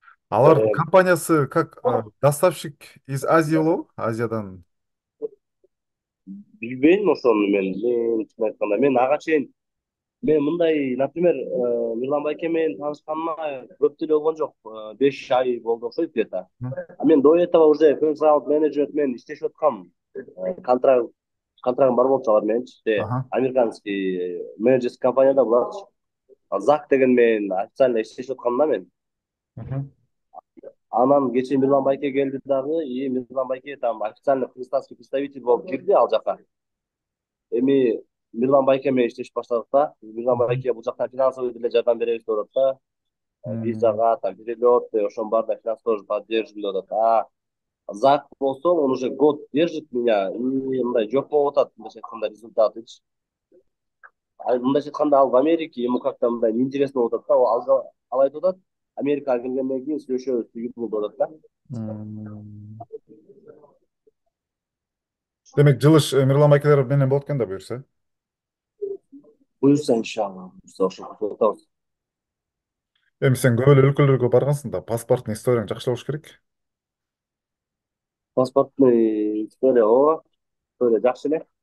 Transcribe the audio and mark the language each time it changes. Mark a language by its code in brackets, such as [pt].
[ky] Алардын компаниясы [ru] как доставщик из Азии [ky] болобу? Азиядан. Билбейм ошону мен чын айтканда мен ага чейин мен мындай, например, Мирлан Байке менен таанышканыма көп деле болгон жок. 5 ай болду окшойт [ru] где-то. [ky] А мен [ru] до этого уже [ky] персонал менеджмент менен иштешип аткам. Контрагым бар болчу алар мененчи. Ага. [ru] Американский менеджерский [ky] компанияда буларчы. Зак деген менен официально иштешип аткам да мен. Мгм. Анан кечээ Мирлан Байке келди дагы, и Мирлан Байке [ru] там официальный кыргызстанский представитель [ky] болуп кирди ал жака. Эми Мирлан Байке менен иштешип баштадык да. Мирлан Мгм. Байке бул жактан [ru] финансовый [ky] деле жардам беребиз деп атат да. М. Визага, [ru] там, перелет, [ky] ошонун баарына финанс [ru] тоже поддерживаем [ky] деп атат. Зак болсо, [ru] он уже год держит меня, [ky] и мындай жок болуп атат, мындайча айтканда результатычы. Мындайча айтканда ал [ru] в Америке, ему как-то [ky] мындай [ru] неинтересно [ky] болуп атат да. Ал айтып атат, Америкага келгенден кийин сүйлөшөбүз, тигил деп атат да. М. Демек жылыш Мирлан Байкелер менен болот экен да буюрса. Буюрса иншалла, буюрса ошо кутуп атабыз. Эми сен көп эле өлкөлөргө баргансың да, паспорттун историяң жакшы болуш керек. [ru] Паспортный история, [ky] ооба, история жакшы эле.